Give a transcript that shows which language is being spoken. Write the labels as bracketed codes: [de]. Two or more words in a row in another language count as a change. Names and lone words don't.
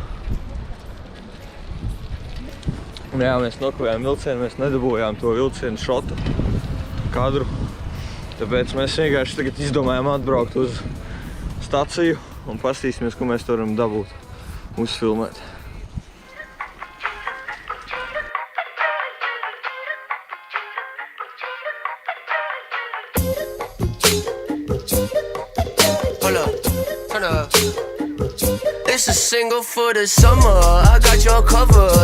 [lv] Jā, mēs nokavējām vilcienu, mēs nedabūjām to vilcienu šota kadru. Tāpēc mēs vienkārši tagad izdomājām atbraukt uz staciju un pastīsimies, ko mēs varam dabūt, uzfilmēt. [en] It's a single for the summer, I got your cover.